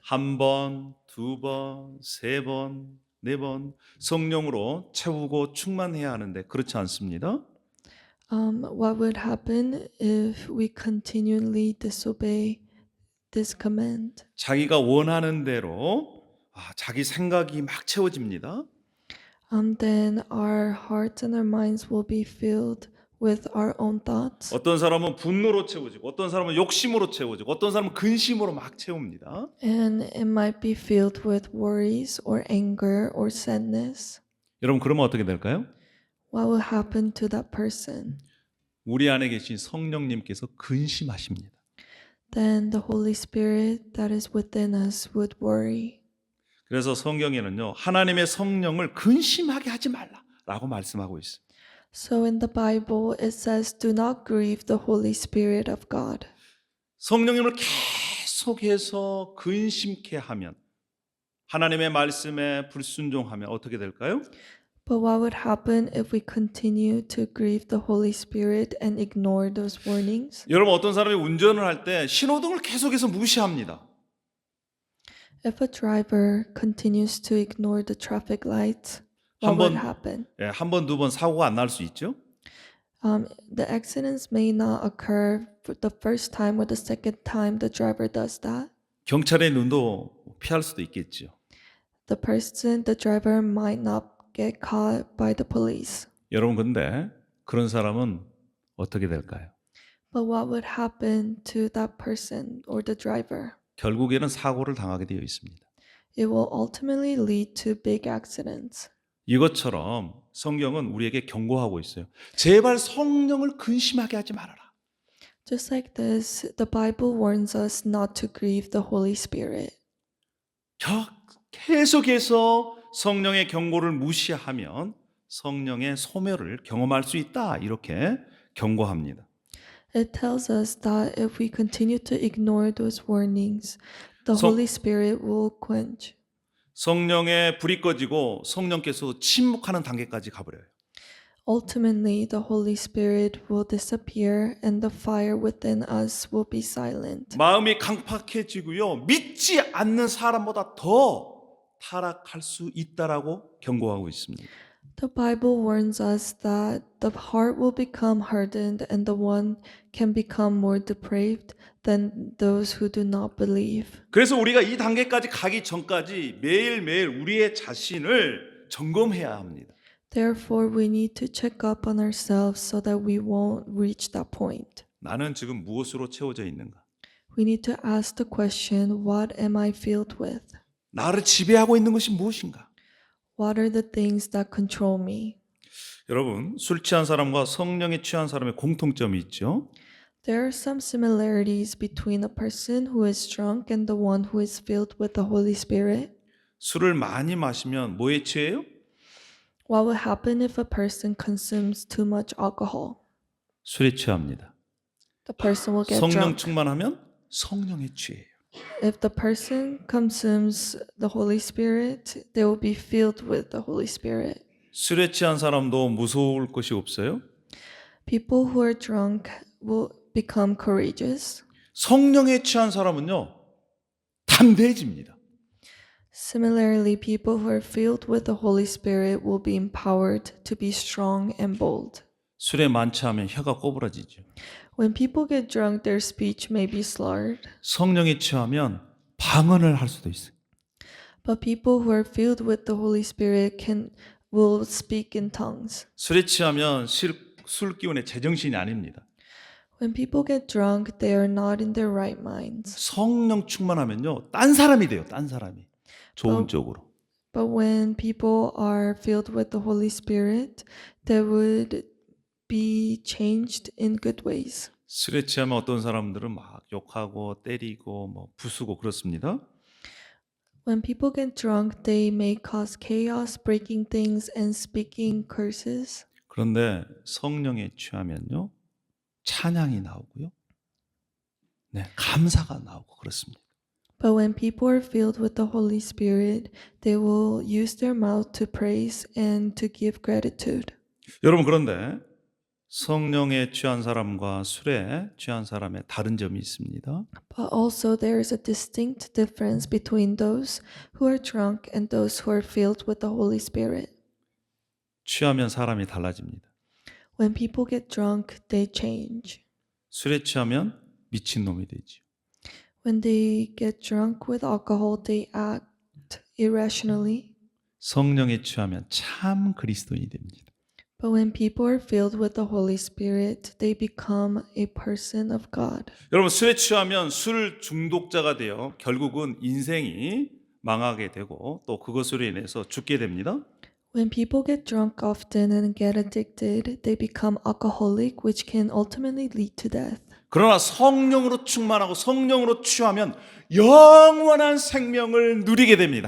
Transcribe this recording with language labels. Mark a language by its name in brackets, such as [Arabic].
[Korean] 한 번, 두 번, 세 번, 네 번 성령으로 채우고 충만해야 하는데 그렇지 않습니다. [English] What would happen if we continually disobey this command? [Korean] 자기가 원하는 대로 자기 생각이 막 채워집니다. [English] Then our hearts and our minds will be filled with our own thoughts. [Korean] 어떤 사람은 분노로 채워지고 어떤 사람은 욕심으로 채워지고 어떤 사람은 근심으로 막 채웁니다. [English] And it might be filled with worries or anger or sadness. [Korean] 여러분 그러면 어떻게 될까요? [English] What will happen to that person? [Korean] 우리 안에 계신 성령님께서 근심하십니다. [English] Then the Holy Spirit that is within us would worry. [Korean] 그래서 성경에는요. 하나님의 성령을 근심하게 하지 말라라고 말씀하고 있어요. [English] So in the Bible it says, "Do not grieve the Holy Spirit of God." [Korean] 성령님을 계속해서 근심케 하면 하나님의 말씀에 불순종하면 어떻게 될까요? [English] But what would happen if we continue to grieve the Holy Spirit and ignore those warnings? [Korean] 여러분 어떤 사람이 운전을 할 때 신호등을 계속해서 무시합니다. [English] If a driver continues to ignore the traffic lights, what would happen? [Korean] 한 번, 두 번 사고가 안 날 수 있죠. [English] The accidents may not occur for the first time or the second time the driver does that. [Korean] 경찰의 눈도 피할 수도 있겠죠. [English] The driver might not get caught by the police. [Korean] 여러분 근데 그런 사람은 어떻게 될까요? [English] But what would happen to that person or the driver? [Korean] 결국에는 사고를 당하게 되어 있습니다. [English] It will ultimately lead to big accidents. [Korean] 이것처럼 성경은 우리에게 경고하고 있어요. 제발 성령을 근심하게 하지 말아라. [English] Just like this, the Bible warns us not to grieve the Holy Spirit. [Korean] 계속해서 성령의 경고를 무시하면 성령의 소멸을 경험할 수 있다. 이렇게 경고합니다. [English] It tells us that if we continue to ignore those warnings, the So- Holy Spirit will quench. [Korean] 성령의 불이 꺼지고 성령께서 침묵하는 단계까지 가버려요. [English] Ultimately, the Holy Spirit will disappear and the fire within us will be silent. [Korean] 마음이 강팍해지고요. 믿지 않는 사람보다 더 타락할 수 있다라고 경고하고 있습니다. [English] The Bible warns us that the heart will become hardened and the one can become more depraved than those who do not believe. [Korean] 그래서 우리가 이 단계까지 가기 전까지 매일매일 우리의 자신을 점검해야 합니다. [English] Therefore, we need to check up on ourselves so that we won't reach that point. [Korean] 나는 지금 무엇으로 채워져 있는가? [English] We need to ask the question, what am I filled with? [Korean] 나를 지배하고 있는 것이 무엇인가? [English] What are the things that control me? [Korean] 여러분, 술 취한 사람과 성령에 취한 사람의 공통점이 있죠. [English] There are some similarities between a person who is drunk and the one who is filled with the Holy Spirit. [Korean] 술을 많이 마시면 뭐에 취해요? [English] What will happen if a person consumes too much alcohol? [Korean] 술에 취합니다. [English] The person will get [Korean] 성령 [English] drunk. [Korean] 충만하면 성령에 취해요. [English] If the person consumes the Holy Spirit, they will be filled with the Holy Spirit. [Korean] 술에 취한 사람도 무서울 것이 없어요? [English] People who are drunk will become courageous. [Korean] 성령에 취한 사람은요, 담대해집니다. [English] Similarly, people who are filled with the Holy Spirit will be empowered to be strong and bold. [Korean] 술에 만취하면 혀가 꼬부라지죠. [English] When people get drunk, their speech may be slurred, [Korean] 성령에 취하면 방언을 할 수도 있어요. [English] but people who are filled with the Holy Spirit will speak in tongues. [Korean] 술에 취하면 술 기운의 제정신이 아닙니다. [English] When people get drunk, they are not in their right minds. [Korean] 성령 충만하면요, 딴 사람이 돼요. 딴 사람이. 좋은 쪽으로. [English] But when people are filled with the Holy Spirit, they would be changed in good ways. [Korean] 술에 취하면 어떤 사람들은 막 욕하고 때리고 뭐 부수고 그렇습니다. [English] When people get drunk, they may cause chaos, breaking things and speaking curses. [Korean] 그런데 성령에 취하면요, 찬양이 나오고요. 네, 감사가 나오고 그렇습니다. [English] But when people are filled with the Holy Spirit, they will use their mouth to praise and to give gratitude. [Korean] 여러분, 그런데 성령에 취한 사람과 술에 취한 사람의 다른 점이 있습니다. [English] But also there is a distinct difference between those who are drunk and those who are filled with the Holy Spirit. [Korean] 취하면 사람이 달라집니다. [English] When people get drunk, they change. [Korean] 술에 취하면 미친놈이 되죠. [English] When they get drunk with alcohol, they act irrationally. [Korean] 성령에 취하면 참 그리스도인이 됩니다. [English] But when people are filled with the Holy Spirit, they become a person of God. [Korean] 여러분, 술에 취하면 술 중독자가 되어 결국은 인생이 망하게 되고 또 그것으로 인해서 죽게 됩니다. [English] When people get drunk often and get addicted, they become alcoholic, which can ultimately lead to death. [Korean] 그러나 성령으로 충만하고 성령으로 취하면 영원한 생명을 누리게 됩니다.